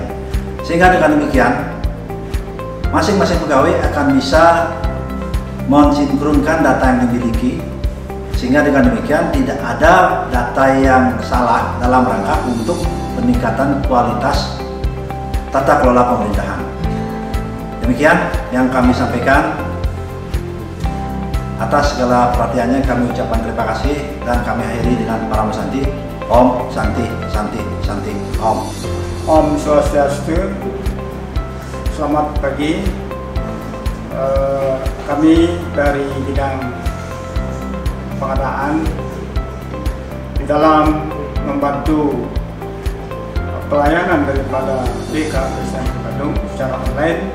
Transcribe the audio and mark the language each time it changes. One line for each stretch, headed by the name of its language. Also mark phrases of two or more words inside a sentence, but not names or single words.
Indonesian: Sehingga dengan demikian masing-masing pegawai akan bisa mensinkronkan data yang dimiliki, sehingga dengan demikian tidak ada data yang salah dalam rangka untuk peningkatan kualitas tata kelola pemerintahan. Demikian yang kami sampaikan. Atas segala perhatiannya kami ucapkan terima kasih dan kami akhiri dengan Paramo Santi.
Sanskrit: Om Santi Santi Santi Om. Om Swastiastu.
Indonesian: Selamat pagi. Kami dari bidang pengadaan di dalam membantu pelayanan daripada BKPSDM Badung secara online.